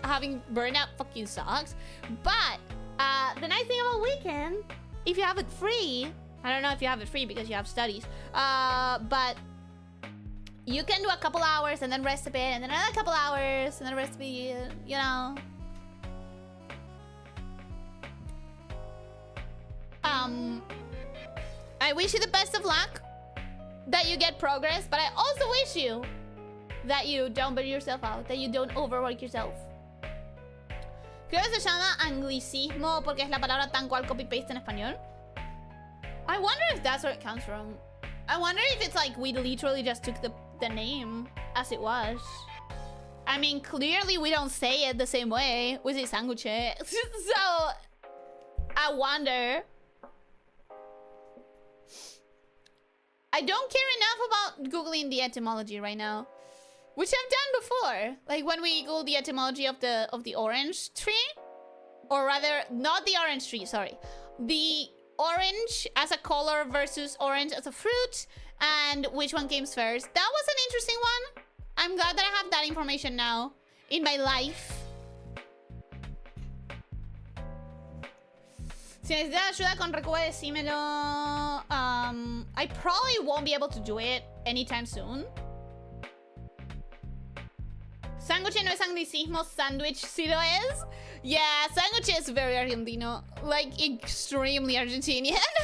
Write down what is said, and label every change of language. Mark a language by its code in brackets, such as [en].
[en] Having burnout fucking sucks. But the nice thing about weekend, if you have it free, I don't know if you have it free because you have studies, but you can do a couple hours and then rest a bit, and then another couple hours and then rest a bit, you know. I wish you the best of luck, that you get progress, but I also wish you that you don't burn yourself out, that you don't overwork yourself. [es] Creo que se llama anglicismo porque es la palabra tan cual copy-paste en español. [en] I wonder if that's where it comes from. I wonder if it's like we literally just took the name as it was. I mean, clearly we don't say it the same way. We say sanguche. So, I wonder. I don't care enough about Googling the etymology right now, which I've done before. Like when we Google the etymology of the orange tree, or rather, not the orange tree. Sorry, the orange as a color versus orange as a fruit, and which one came first. That was an interesting one. I'm glad that I have that information now in my life. [es] Si necesitas ayuda con Recuba, decímelo. [en] I probably won't be able to do it anytime soon. [es] Sándwich no es anglicismo, sandwich sí lo es. [en] Yeah, sándwich is very Argentino. Like, extremely Argentinian.